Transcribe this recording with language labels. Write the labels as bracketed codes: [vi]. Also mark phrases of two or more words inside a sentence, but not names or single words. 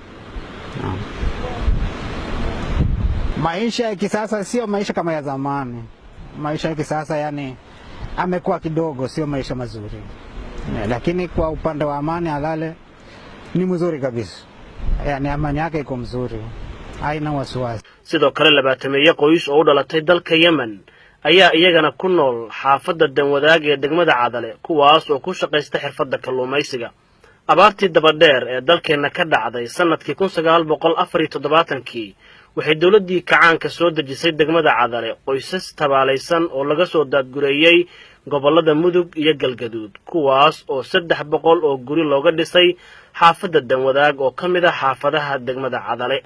[sw] Maisha ya kisasa sio maisha kama ya zamani. Maisha ya kisasa yani amekuwa kidogo, sio maisha mazuri. Lakini kwa upande wa amani halale ni mzuri kabisa. Yani amani yake iko mzuri. Haina wasiwasi. [so] Sidoo kale labaatameeye qoys oo u dhalatay dalka Yemen ayaa iyagana ku nool xaafadda danwadaag ee degmada Cadale kuwaas oo ku shaqeysta xirfadda kalluumaysiga. abaartii dabadheer ee dalkeena ka dhacday sanadkii 1974kii waxay dawladdii kacaanka soo dejisay degmada Cadale qoysas tabaalaysan oo laga soo daadgureeyay gobolada Mudug iyo Galgaduud kuwaas oo 300 oo guri looga dhisay xaafadda danwadaag oo kamid ah xaafadaha degmada Cadale.